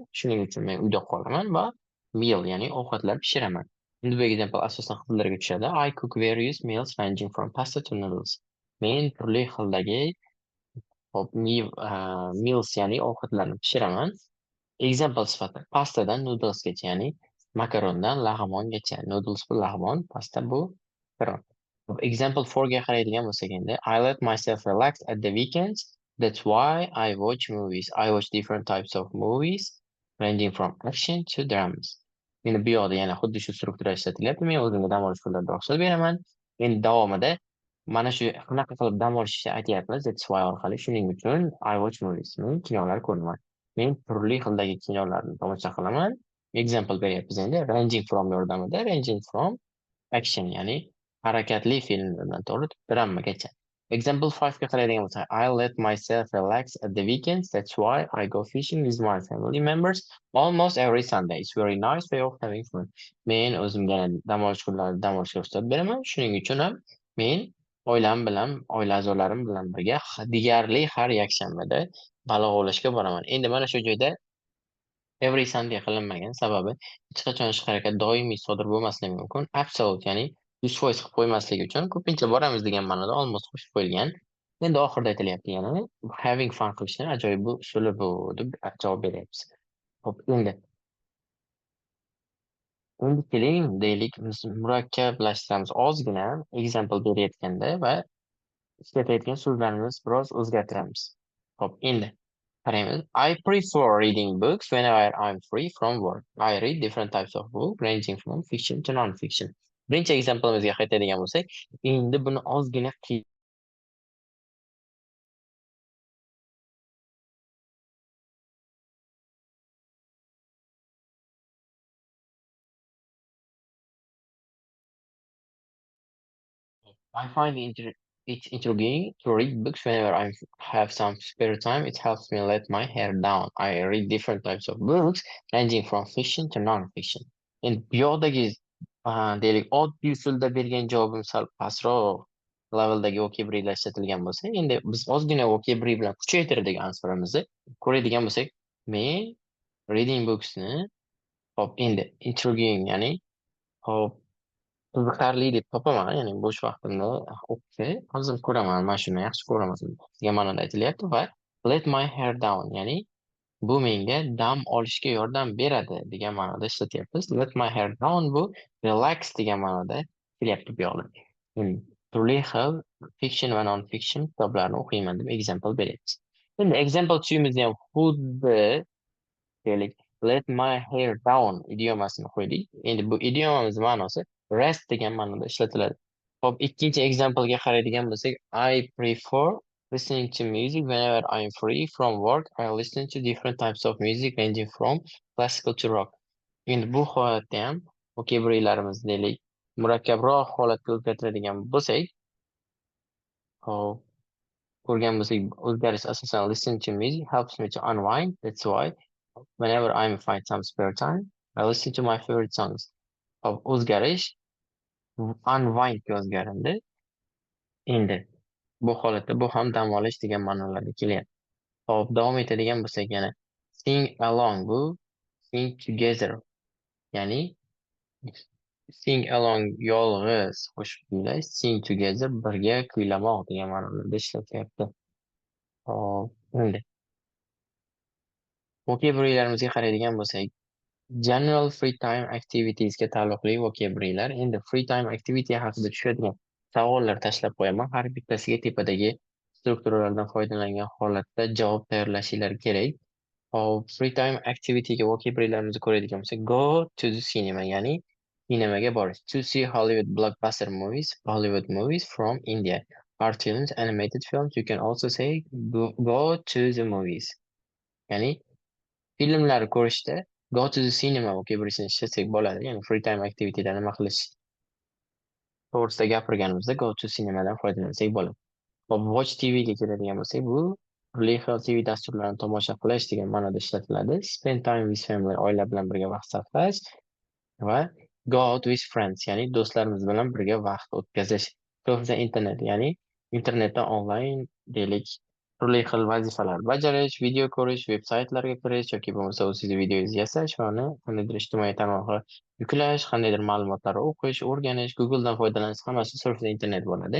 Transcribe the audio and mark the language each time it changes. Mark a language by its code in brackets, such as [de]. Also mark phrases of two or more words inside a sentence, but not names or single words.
[uz] Shuning uchun men uyda qolaman va meal, ya'ni ovqatlar pishiraman. Endi bu example asosan qizlarga tushadi. [en] I cook various meals ranging from pasta to noodles. [uz] Men turli xildagi hop, meals, ya'ni ovqatlarni pishiraman. Example sifatida pastadan noodlesgacha, ya'ni makarondan lag'mongacha. Noodles bu lag'mon, pasta bu makaron. Example 4 ga qaraydigan bo'lsak endi [en] I let myself relax at the weekends. That's why I watch movies. I watch different types of movies ranging from action to dramas. [uz] Endi bu yoqda yana xuddi shu struktura ishlatilyapti. Men o'zimga dam olish kunlarida ruxsat beraman. Endi davomida mana shu qanaqa qilib dam olishni aytyapmiz. [en] That's why [uz] orqali shuning uchun [en] I watch movies. [uz] Men kinolar ko'raman. Men turli xildagi kinolarni tomosha qilaman. Example beryapmiz endi [en] ranging from [uz] yordamida [en] ranging from action, [uz] ya'ni harakatli filmlardan tortib dramagacha. Example 5 ga qaraydigan bo'lsak, [en] I let myself relax at the weekends. That's why I go fishing with my family members almost every Sunday. It's very nice way of having fun. [uz] Men o'zimga dam olish kunlarida dam olishga ruxsat beraman. Shuning uchun ham men oilam bilan, oila a'zolarim bilan birga deyarli har yakshanbada baliq ovlashga boraman. Endi mana shu joyda [en] every Sunday [uz] qilinmagan, sababi hech qachon ish harakat doimiy sodir bo'lmasligi mumkin. Absolute, ya'ni 100% qilib qo'ymaslik uchun ko'pincha boramiz degan ma'noda almost qo'shib qo'yilgan. Endi oxirida aytilyapti yana [en] having fun [uz] qilishni ajoyib bu usuli bu deb javob beryapmiz. Xo'p, endi keling deylik biz murakkablashtiramiz ozgina example berayotganda va ishlatayotgan so'zlarimizni biroz o'zgartiramiz. Xo'p, endi qaraymiz. [en] I prefer reading books whenever I'm free from work. I read different types of books ranging from fiction to non-fiction. [uz] Birinchi examplemizga qaytadigan bo'lsak, endi buni ozgina [en] I find it intriguing to read books whenever I have some spare time. It helps me let my hair down. I read different types of books, ranging from fiction to non-fiction. [uz] Endi bu yoqdagi deylik oddiy usulda bergan javobim sal pastroq leveldagi vocabulary ishlatilgan bo'lsa, endi biz ozgina vocabulary bilan kuchaytirdik answerimizni ko'radigan bo'lsak, men [en] reading booksni [uz] hop endi intriguing, ya'ni hop qiziqarli deb topaman. Ya'ni bo'sh vaqtimda o'qishni afzal ko'raman. Mana shuni yaxshi ko'raman degan ma'noda aytilyapti va [en] let my hair down, [uz] ya'ni bu menga dam olishga yordam beradi degan ma'noda ishlatyapmiz. [en] Let my hair down [uz] bu relax degan ma'noda kelyapti bu yoqda. Turli xil fiction va non-fiction kitoblarni o'qiyman deb example beryapmiz. Endi example 2'mizni ham xuddi deylik [en] let my hair down [uz] idiomasini qo'ydik. Endi bu idiomamiz ma'nosi rest degan ma'noda ishlatiladi. Hop, ikkinchi example'ga qaraydigan bo'lsak, [en] I prefer listening to music whenever I'm free from work. I listen to different types of music ranging from classical to rock. [uz] Endi bu holatda ham vocabularylarimiz deylik murakkabroq holatga o'zgartiradigan bo'lsak, hop, ko'rgan bo'lsak, o'zgarish asosan [en] listen to music helps me to unwind. That's why whenever I find some spare time, I listen to my favorite songs. [uz] Hop, o'zgarish unwindga o'zgarindi. Endi bu holatda bu ham dam olish degan ma'nolarga kelyapti. Hop, davom etadigan bo'lsak yana [en] sing along [uz] bu [en] sing together, [uz] ya'ni [en] sing along [uz] yolg'iz qo'shiq kuylash, [en] sing together [uz] birga kuylamoq degan ma'nolarda ishlatyapti. Hop, endi vocabulary'larimizga qaraydigan bo'lsak, [en] general free time activitiesga [uz] taalluqli vocabulary'lar. Endi [en] free time activity [uz] haqida tushadigan savollar tashlab qo'yaman. Har bittasiga tepadagi strukturalardan foydalangan holatda javob tayyorlashinglar kerak. Hop, [en] free time activity'ga [uz] vocabulary'larimizni ko'radigan bo'lsak, [en] go to the cinema, [uz] ya'ni sinemaga borish. [en] To see Hollywood blockbuster movies, Hollywood movies from India. Cartoons, animated films. You can also say go to the movies. [uz] Ya'ni filmlar ko'rishda [en] go to the cinema [uz] vocabulary'sini ishlasak bo'ladi. Ya'ni [en] free time activity'da [uz] nima qilish to'g'risida gapirganimizda [en] go to cinemadan [uz] foydalansak bo'ladi. Hop, [en] watch TVga [uz] keladigan bo'lsak, bu turli xil TV dasturlarini tomosha qilish degan ma'noda ishlatiladi. [en] Spend time with family, [uz] oila bilan birga vaqt sarflash va [en] go out with friends, [uz] ya'ni do'stlarimiz bilan birga vaqt o'tkazish. [en] Surf the internet, [uz] ya'ni internetda onlayn deylik turli xil vazifalar bajarish, video ko'rish, veb-saytlarga kirish yoki bo'lmasa o'zingiz videongizni yasash va uni qandaydir ijtimoiy tarmoqqa yuklash, qandaydir ma'lumotlarni o'qish, o'rganish, Google'dan foydalanish, hammasi [en] surf the internet [uz] bo'ladi.